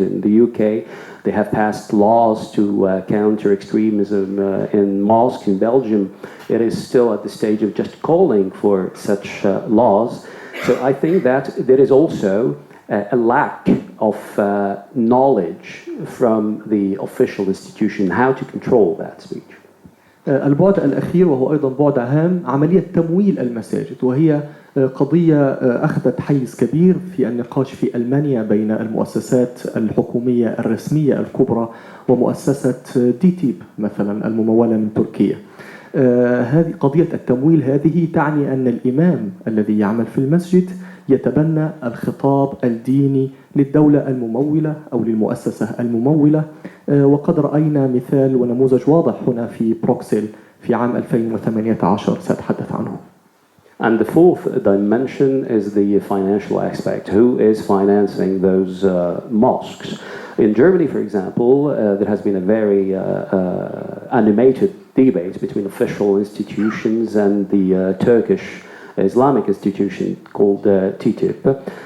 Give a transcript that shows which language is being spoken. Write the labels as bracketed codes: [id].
[en] In the UK, they have passed laws to counter extremism in mosques. In Belgium, it is still at the stage of just calling for such laws. So I think that there is also a lack of knowledge from the official institution how to control that speech. [ar] البعد الأخير وهو أيضا بعد هام عملية تمويل المساجد، وهي قضية أخذت حيز كبير في النقاش في ألمانيا بين المؤسسات الحكومية الرسمية الكبرى ومؤسسة ديتيب مثلا الممولة من تركيا. هذه قضية التمويل هذه تعني أن الإمام الذي يعمل في المسجد يتبنى الخطاب الديني للدولة الممولة أو للمؤسسة الممولة، وقد رأينا مثال ونموذج واضح هنا في بروكسل في عام 2018 سأتحدث عنه. [en] And the fourth dimension is the financial aspect. Who is financing those mosques? In Germany, for example, there has been a very animated debate between official institutions and the Turkish Islamic institution called TTIP.